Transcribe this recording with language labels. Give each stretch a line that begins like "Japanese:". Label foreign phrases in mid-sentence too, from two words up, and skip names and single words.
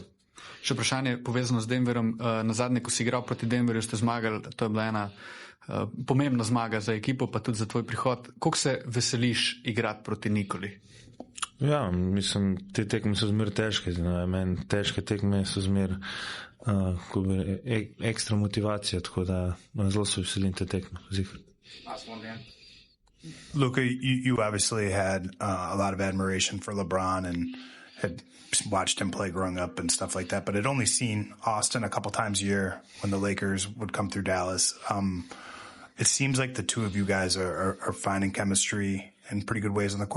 Slovenian: Še vprašanje povezano z Denverom. Nazadnje, ko si igral proti Denverju, ste zmagali, to je bila ena pomembna zmaga za ekipo, pa tudi za tvoj prihod. Koliko se veseliš igrati proti Nikoli? Ja, mislim, te tekme so zmer težke. Meni težke tekme so zmer ekstra motivacija, tako da zelo se veselim te tekme. Luka,
English: you obviously had a lot of admiration for LeBron and had watched him play growing up and stuff like that, but I'd only seen Austin a couple times a year when the Lakers would come through Dallas. It seems like the two of you guys are finding chemistry in pretty good ways on the court.